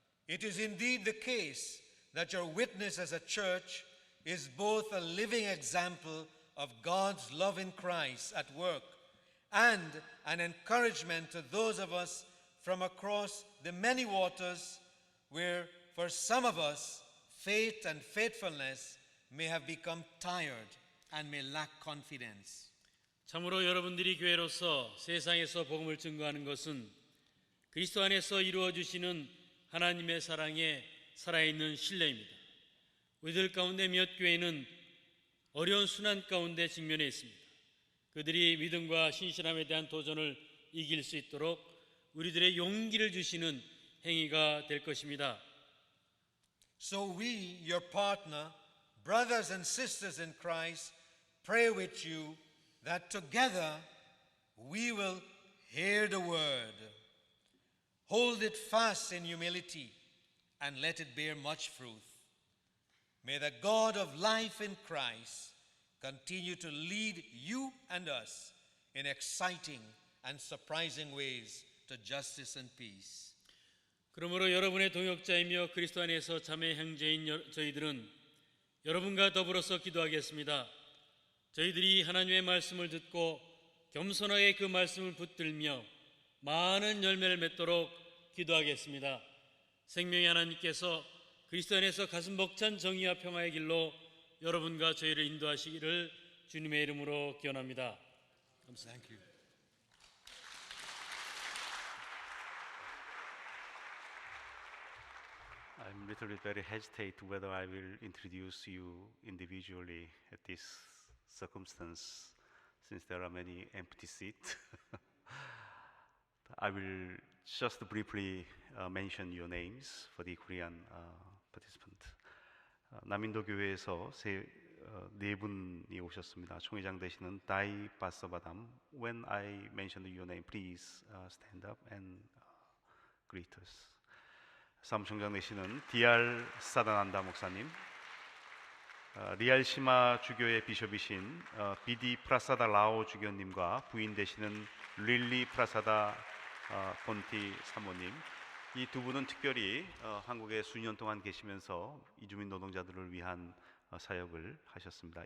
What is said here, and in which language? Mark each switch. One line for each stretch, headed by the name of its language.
English: It is indeed the case that your witness as a church is both a living example of God's love in Christ at work and an encouragement to those of us from across the many waters where, for some of us, faith and faithfulness may have become tired and may lack confidence.
Korean: 참으로 여러분들이 교회로서 세상에서 복음을 증거하는 것은 그리스도 안에서 이루어 주시는 하나님의 사랑에 살아있는 신뢰입니다. 우리들 가운데 몇 교회는 어려운 순환 가운데 직면해 있습니다. 그들이 믿음과 신실함에 대한 도전을 이길 수 있도록 우리들의 용기를 주시는 행위가 될 것입니다.
English: So we, your partner, brothers and sisters in Christ, pray with you that together we will hear the word, hold it fast in humility, and let it bear much fruit. May the God of life in Christ continue to lead you and us in exciting and surprising ways to justice and peace.
Korean: 그러므로 여러분의 동역자이며 그리스도 안에서 자매 형제인 저희들은 여러분과 더불어서 기도하겠습니다. 저희들이 하나님의 말씀을 듣고 겸손하게 그 말씀을 붙들며 많은 열매를 맺도록 기도하겠습니다. 생명의 하나님께서 그리스도 안에서 가슴 벅찬 정의와 평화의 길로 여러분과 저희를 인도하시기를 주님의 이름으로 기원합니다. 감사합니다.
English: I'm a little bit very hesitate whether I will introduce you individually at this circumstance, since there are many empty seats. I will just briefly mention your names for the Korean participant.
Korean: 남인도 교회에서 네 분이 오셨습니다. 총회장 되시는 다이 바서바담.
English: When I mention your name, please stand up and greet us.
Korean: 사무총장 되시는 디알 사다난다 목사님, 리알 시마 주교의 비숍이신 비디 프라사다 라오 주교님과 부인 되시는 릴리 프라사다 본티 사모님, 이 두 분은 특별히 한국에 수년 동안 계시면서 이주민 노동자들을 위한 사역을 하셨습니다.